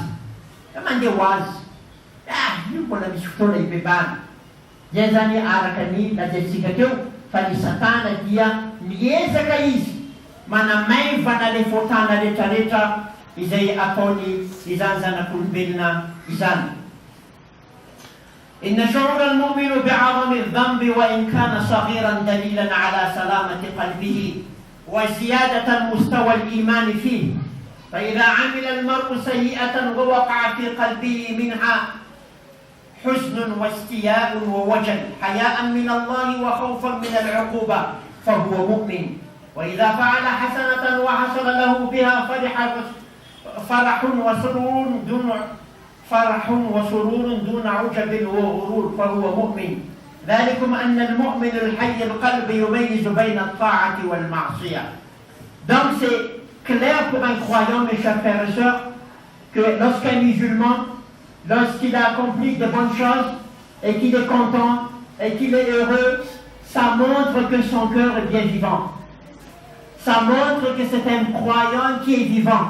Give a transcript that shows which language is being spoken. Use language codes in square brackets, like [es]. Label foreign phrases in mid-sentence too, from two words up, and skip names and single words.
[mg] Mandeha ho azy, io mbola misy fotoana hibebana. Zay zany araka ny lazaintsika teo, fa ny satana dia miezaka izy manamaivana le fotana rehetrarehetra izay ataony izany zanak'olombelona izany. [ar] إن شعور المؤمن بعظم الذنب وإن كان صغيرا دليلا على سلامة قلبه وزيادة المستوى الإيمان فيه، فإذا عمل المرء سيئة ووقع في قلبه منها حزن واستياء ووجل حياء من الله وخوفا من العقوبة فهو مؤمن، وإذا فعل حسنة وحصل له بها فرح وسرور دون عجب وغرور فهو مؤمن. ذلكم أن المؤمن الحي القلب يميز بين الطاعة والمعصية. [fr] Donc c'est clair pour un croyant, mes chers frères et sœurs, que lorsqu'un musulman, lorsqu'il a accompli de bonnes choses et qu'il est content et qu'il est heureux, ça montre que son cœur est bien vivant. Ça montre que c'est un croyant qui est vivant.